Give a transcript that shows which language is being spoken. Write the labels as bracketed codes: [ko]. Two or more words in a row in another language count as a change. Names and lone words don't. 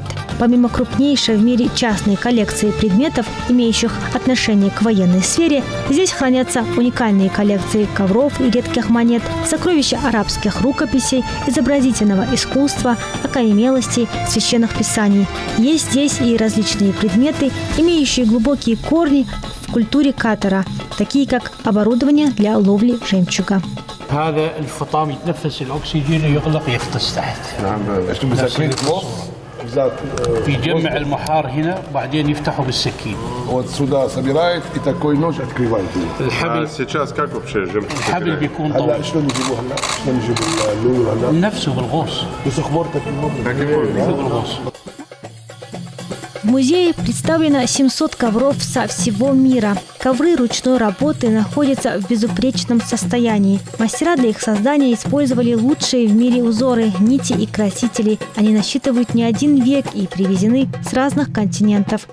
[ru] Помимо крупнейшей в мире частной коллекции предметов, имеющих отношение к военной сфере, здесь хранятся уникальные коллекции ковров и редких монет, монет, сокровища арабских рукописей, изобразительного искусства, окаменелостей, священных писаний. Есть здесь и различные предметы, имеющие глубокие корни в культуре Катара, такие как оборудование для ловли жемчуга. [ar] هذا الفطام يتنفس الأكسجين ويغلق يغطس تحت. نعم شنو مسكرين فوق يجمع المحار هنا بعدين يفتحه بالسكين. [ru] Вот сюда собирает и такой нож открывает. [ar] الحبل [ru] сейчас как вообще жемчуг [ar] الحبل بيكون هلا طويل شلون يجيبوه هلا؟ شلون يجيبوا اللول هلا؟ نفسه بالغوص. بس خبرتك بالغوص. [ru] В музее представлено 700 ковров со всего мира. Ковры ручной работы находятся в безупречном состоянии. Мастера для их создания использовали лучшие в мире узоры, нити и красители. Они насчитывают не один век и привезены с разных континентов.